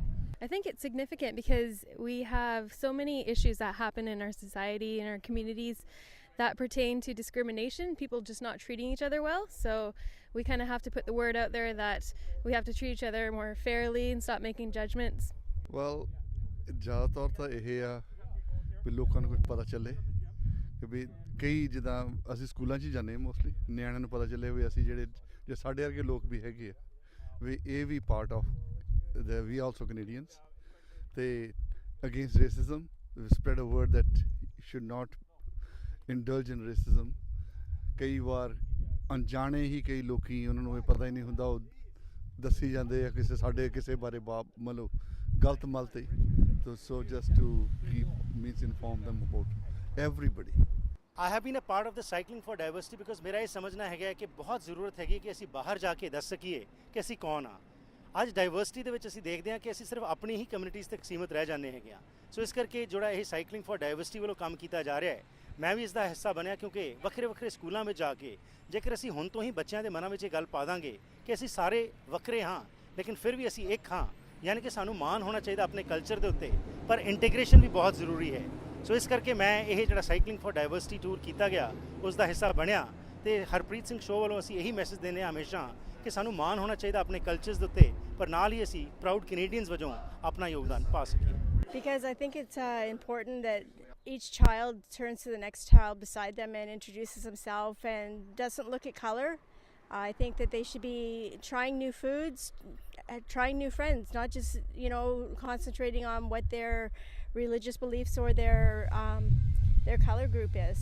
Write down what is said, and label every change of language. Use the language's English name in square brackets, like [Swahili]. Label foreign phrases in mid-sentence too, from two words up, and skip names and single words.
[English] I think it's significant because we have so many issues that happen in our society, in our communities, that pertain to discrimination, people just not treating each other well. So we kind of have to put the word out there that we have to treat each other more fairly and stop making judgments. Well, [Punjabi] ਜ਼ਿਆਦਾਤਰ ਤਾਂ ਯਹੀ ਹੈ ਭੀ ਲੋਗੋਂ ਕੋ ਕੁਛ ਪਤਾ ਚਲੇ ਕਿ ਭੀ ਕਈ ਜਿਦਾ ਅਸੀਂ ਸਕੂਲਾਂ 'ਚ ਜਾਂਦੇ ਮੋਸਟਲੀ ਨਿਆਣਿਆਂ ਨੂੰ ਪਤਾ ਚੱਲੇ ਵੀ ਅਸੀਂ ਜਿਹੜੇ ਸਾਡੇ ਵਰਗੇ ਲੋਕ ਵੀ ਹੈਗੇ ਆ ਵੀ ਇਹ ਵੀ [English] part of the we also Canadians. They against racism, spread a word that you should not indulge in racism. [Punjabi] ਕਈ ਵਾਰ ਅਣਜਾਣੇ ਹੀ ਕਈ ਲੋਕੀ ਉਹਨਾਂ ਨੂੰ ਇਹ ਪਤਾ ਹੀ ਨਹੀਂ ਹੁੰਦਾ ਉਹ ਦੱਸੀ ਜਾਂਦੇ ਆ ਕਿਸੇ ਸਾਡੇ ਕਿਸੇ ਬਾਰੇ ਮਤਲਬ ਗਲਤ ਮਲਤੇ [English] so just to inform them about everybody. I have been a part of the Cycling for Diversity because [Punjabi] ਮੇਰਾ ਇਹ ਸਮਝਣਾ ਹੈਗਾ ਕਿ ਬਹੁਤ ਜ਼ਰੂਰਤ ਹੈਗੀ ਕਿ ਅਸੀਂ ਬਾਹਰ ਜਾ ਕੇ ਦੱਸ ਸਕੀਏ ਕਿ ਅਸੀਂ ਕੌਣ ਆ। ਅੱਜ ਡਾਈਵਰਸਿਟੀ ਦੇ ਵਿੱਚ ਅਸੀਂ ਦੇਖਦੇ ਹਾਂ ਕਿ ਅਸੀਂ ਸਿਰਫ ਆਪਣੀ ਹੀ ਕਮਿਊਨਿਟੀਜ਼ ਤੱਕ ਸੀਮਿਤ ਰਹਿ ਜਾਂਦੇ ਹੈਗੇ ਆ। ਸੋ ਇਸ ਕਰਕੇ ਜਿਹੜਾ ਇਹ ਸਾਈਕਲਿੰਗ ਫॉर ਡਾਈਵਰਸਿਟੀ ਵੱਲੋਂ ਕੰਮ ਕੀਤਾ ਜਾ ਰਿਹਾ ਹੈ, ਮੈਂ ਵੀ ਇਸ ਦਾ ਹਿੱਸਾ ਬਣਿਆ ਕਿਉਂਕਿ ਵੱਖਰੇ ਵੱਖਰੇ ਸਕੂਲਾਂ ਵਿੱਚ ਜਾ ਕੇ ਜੇਕਰ ਅਸੀਂ ਹੁਣ ਤੋਂ ਹੀ ਬੱਚਿਆਂ ਦੇ ਮਨਾਂ ਵਿੱਚ ਇਹ ਗੱਲ ਪਾ ਦਾਂਗੇ ਕਿ ਅਸੀਂ ਸਾਰੇ ਵੱਖਰੇ ਹਾਂ ਲੇਕਿਨ ਫਿਰ ਵੀ ਅਸੀਂ ਇੱਕ ਹਾਂ, ਯਾਨੀ ਕਿ ਸਾਨੂੰ ਮਾਣ ਹੋਣਾ ਚਾਹੀਦਾ ਆਪਣੇ ਕਲਚਰ ਦੇ ਉੱਤੇ, ਪਰ ਇੰਟੀਗ੍ਰੇਸ਼ਨ ਵੀ ਬਹੁਤ ਜ਼ਰੂਰੀ ਹੈ। ਸੋ ਇਸ ਕਰਕੇ ਮੈਂ ਇਹ ਜਿਹੜਾ ਸਾਈਕਲਿੰਗ ਫॉर ਡਾਈਵਰਸਿਟੀ ਟੂਰ ਕੀਤਾ ਗਿਆ ਉਸ ਦਾ ਹਿੱਸਾ ਬਣਿਆ ਤੇ ਹਰਪ੍ਰੀਤ ਸਿੰਘ ਸ਼ੋਅ ਵੱਲੋਂ ਅਸੀਂ ਇਹੀ ਮੈਸੇਜ ਦਿੰਦੇ ਹਾਂ ਹਮੇਸ਼ਾ ਕਿ ਸਾਨੂੰ ਮਾਣ ਹੋਣਾ ਚਾਹੀਦਾ ਆਪਣੇ ਕਲਚਰਸ ਦੇ ਉੱਤੇ, ਪਰ ਨਾਲ ਹੀ ਅਸੀਂ [English] proud Canadians [Punjabi] ਵਜੋਂ ਆਪਣਾ ਯੋਗਦਾਨ ਪਾ ਸਕੀਏ। [English] Because I think it's important that each child turns to the next child beside them and introduces himself and doesn't look at color. I think that they should be trying new foods, trying new friends, not just concentrating on what their religious beliefs or their color group is.